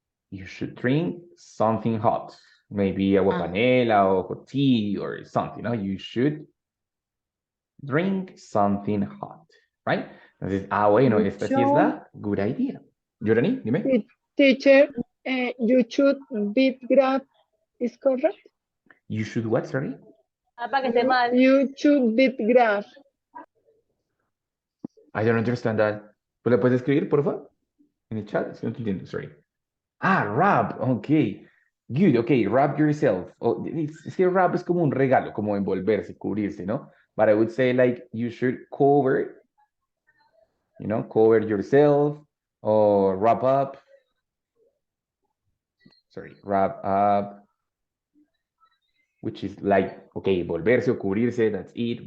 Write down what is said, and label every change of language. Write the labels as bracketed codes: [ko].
[en] You should drink something hot. Maybe agua panela or hot tea or something, no? You should drink something hot, right? [es] Entonces, bueno, esta sí es la [en] good idea. [es] Yorani, dime. [en] Teacher, you should beat grab is correct? You should what, sorry? [es] Para que esté mal. [en] You should beat grab. I don't understand that. [es] ¿Pues le puedes escribir, por favor? En el chat, si no te entiendo, sorry. Rap, ok. [en] Good, ok, wrap yourself. [es] Es que wrap es como un regalo, como envolverse, cubrirse, ¿no? [en] But I would say like you should cover, cover yourself or wrap up. Sorry, wrap up. Which is like, okay, [es] volverse o cubrirse, [en] that's it.